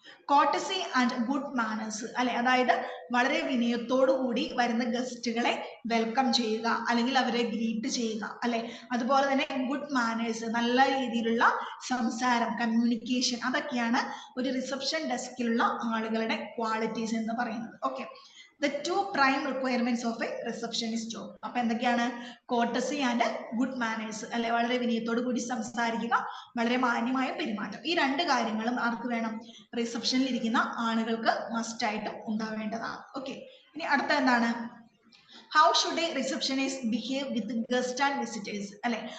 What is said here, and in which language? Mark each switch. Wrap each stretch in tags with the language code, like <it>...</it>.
<ml>Courtesy and good manners അല്ലെ. അതായത് വളരെ വിനയത്തോടു കൂടി വരുന്ന ഗസ്റ്റുകളെ വെൽക്കം ചെയ്യുക, അല്ലെങ്കിൽ അവരെ ഗ്രീറ്റ് ചെയ്യുക അല്ലെ. അതുപോലെ തന്നെ ഗുഡ് മാനേഴ്സ്, നല്ല രീതിയിലുള്ള സംസാരം, കമ്മ്യൂണിക്കേഷൻ, അതൊക്കെയാണ് ഒരു റിസപ്ഷൻ ഡെസ്കിലുള്ള ആളുകളുടെ ക്വാളിറ്റീസ് എന്ന് പറയുന്നത്.</ml> <en>Okay, the two prime requirements of a receptionist job.</en> <ml>അപ്പൊ എന്തൊക്കെയാണ്? കോർട്ടസി ആൻഡ് ഗുഡ് മാനേഴ്സ് അല്ലെ. വളരെ വിനയത്തോടു കൂടി സംസാരിക്കുക, വളരെ മാന്യമായ പെരുമാറ്റം. ഈ രണ്ട് കാര്യങ്ങളും ആർക്ക് വേണം? റിസപ്ഷനിൽ ഇരിക്കുന്ന ആളുകൾക്ക് മസ്റ്റ് ആയിട്ട് ഉണ്ടാവേണ്ടതാണ്.</ml> <en>okay,</en> <ml>ഇനി അടുത്ത എന്താണ്?</ml> <en>How should a receptionist behave with guest and visitors അല്ലെ.</en>